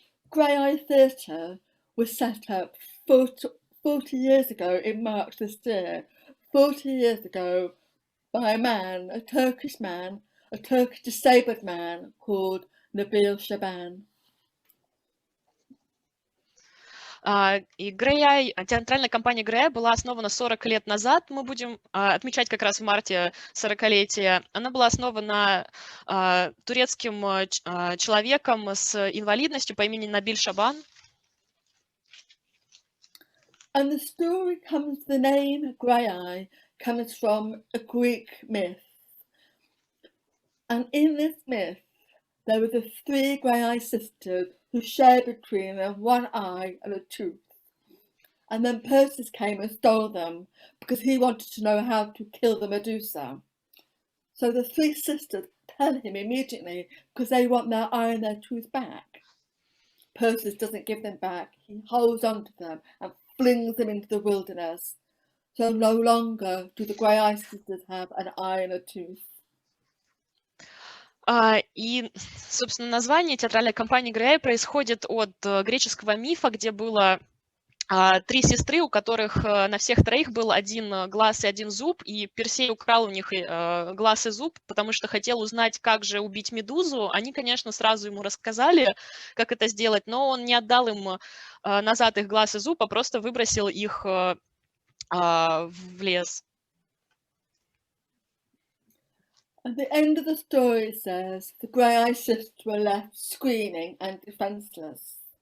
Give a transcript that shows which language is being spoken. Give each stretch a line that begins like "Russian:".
English: Graeae Theatre was set up 40 years ago in March this year, 40 years ago by a man, a Turkish disabled man called Nabil Shaban.
Russian: И Graeae, театральная компания Graeae была основана 40 лет назад. Мы будем отмечать как раз в марте 40-летие. Она была основана турецким человеком с инвалидностью по имени Набиль Шабан.
English: And the name Graeae comes from a Greek myth. And in this myth, there were the 3 Graeae sisters who shared between them one eye and a tooth. And then Perseus came and stole them because he wanted to know how to kill the Medusa. So the 3 sisters tell him immediately because they want their eye and their tooth back. Perseus doesn't give them back. He holds on to them and flings them into the wilderness. So no longer do the Graeae sisters have an eye and a tooth.
Russian: И, собственно, название театральной компании Graeae происходит от греческого мифа, где было 3 сестры, у которых на всех 3 был 1 глаз и 1 зуб, и Персей украл у них глаз и зуб, потому что хотел узнать, как же убить Медузу. Они, конечно, сразу ему рассказали, как это сделать, но он не отдал им назад их глаз и зуб, а просто выбросил их в лес.
English: At the end of the story, it says, the Graeae sisters were left screaming and defenseless.